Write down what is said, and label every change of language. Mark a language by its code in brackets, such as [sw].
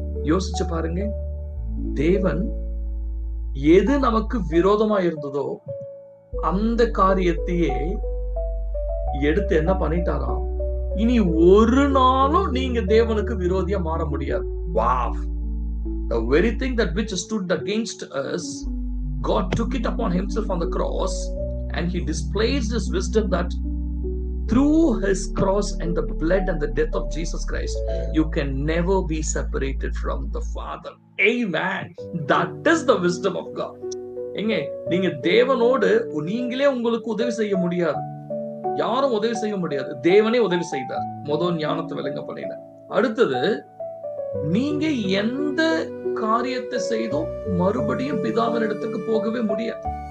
[ta] யோசிச்சு பாருங்க, தேவன் எது நமக்கு விரோதமா இருந்ததோ அந்த காரியத்தையே எடுத்து என்ன பண்ணிட்டாராம், இனி ஒரு நாளும் நீங்க தேவனுக்கு விரோதியா மாற முடியாது. [en] Wow. The very thing that which stood against us, God took it upon himself on the cross, and he displays his wisdom that through his cross and the blood and the death of Jesus Christ, you can never be separated from the Father. Amen. That is the wisdom of God. [ta] எங்க நீங்க தேவனோடு நீங்களே உங்களுக்கு உதவி செய்ய முடியாது, யாரும் உதவி செய்ய முடியாது. தேவனே உதவி செய்தார். முதல் ஞானத்தை விளங்க பண்ணினார். அடுத்தது நீங்க எந்த காரியத்தை செய்தும் மறுபடியும் பிதாவின் இடத்துக்கு போகவே முடியாது.